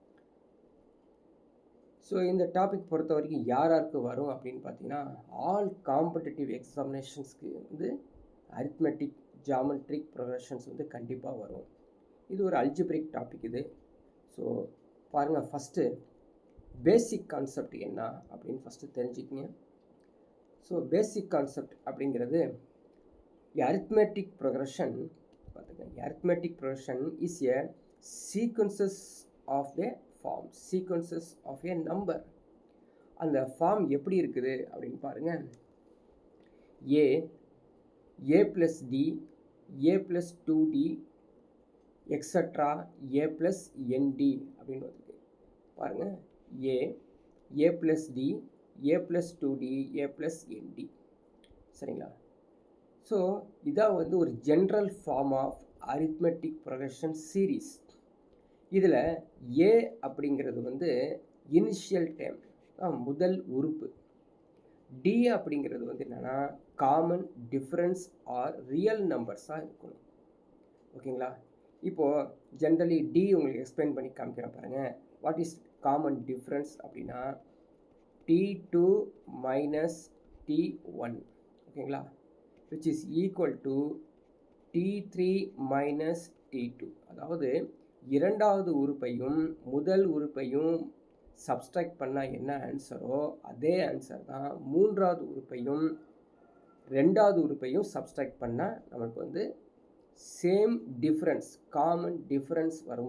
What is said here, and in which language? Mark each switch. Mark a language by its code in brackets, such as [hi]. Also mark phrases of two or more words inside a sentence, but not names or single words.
[ta] ஸோ இந்த டாபிக் பொறுத்த வரைக்கும் யாருக்கு வரும் அப்படின்னு பார்த்தீங்கன்னா [en] all competitive examinations [ta] வந்து [en] arithmetic geometric progressions [ta] வந்து கண்டிப்பாக வரும். இது ஒரு [en] algebraic topic [ta] இது. ஸோ பாருங்கள், [en] first basic concept [ta] என்ன அப்படின்னு ஃபஸ்ட்டு தெரிஞ்சுக்கிங்க. [en] so basic concept அப்படிங்கிறது arithmetic progression is a sequences of a form, sequences of a number. [ta] அந்த ஃபார்ம் எப்படி இருக்குது அப்படின்னு பாருங்க. [en] a plus d, a plus 2d, எக்ஸட்ரா a plus nd [ta] அப்படின்னு வந்துருக்கு. பாருங்க, [en] a plus d, a plus 2d, a plus nd. [ta] சரிங்களா? [en] ஸோ [ta] இதான் வந்து ஒரு [en] general form of arithmetic progression series. [ta] இதில் ஏ அப்படிங்கிறது வந்து [en] initial term, [ta] முதல் உறுப்பு. டி அப்படிங்கிறது வந்து என்னென்னா [en] common difference or real numbers [ta] இருக்கணும். ஓகேங்களா? இப்போது ஜென்ரலி டி உங்களுக்கு எக்ஸ்பிளைன் பண்ணி காமிக்கிறேன் பாருங்கள். [en] what is common difference [ta] அப்படின்னா [en] T2 minus T1, ஓகேங்களா, which is equal to T3 minus T2. [ta] அதாவது இரண்டாவது உறுப்பையும் முதல் உறுப்பையும் சப்ஸ்ட்ராக்ட் பண்ணால் என்ன ஆன்சரோ அதே ஆன்சர் தான் மூன்றாவது உறுப்பையும் ரெண்டாவது உறுப்பையும் சப்ஸ்ட்ராக்ட் பண்ணால் நமக்கு வந்து [en] same difference, common difference [ta] வரும்.